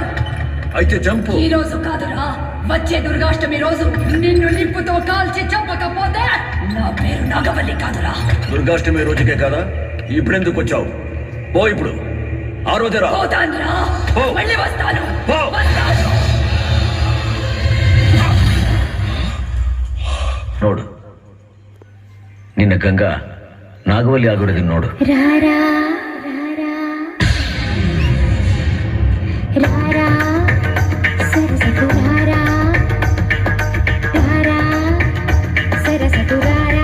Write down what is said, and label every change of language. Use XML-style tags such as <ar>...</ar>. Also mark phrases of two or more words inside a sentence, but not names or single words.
<te>అయితే చంపు. ఈ రోజు కాదురా, వచ్చే దుర్గాష్టమి రోజు నిన్ను నిప్పుతో కాల్చి చంపకపోతే నా పేరు నాగవల్లి కాదురా. దుర్గాష్టమి రోజుకే కదా, ఇప్పుడెందుకు వచ్చావు? పో ఇప్పుడు. ఆ రోజేరా. పోతాన్రా, మళ్ళీ వస్తాను.</te> <kn>ನೋಡು, ನಿನ್ನ ಗಂಗಾ ನಾಗವಲ್ಲಿ ಆಗೋದು ನೋಡು.</kn> <te>రారా రారా సరసతు రారా రారా సరసతు రారా</te>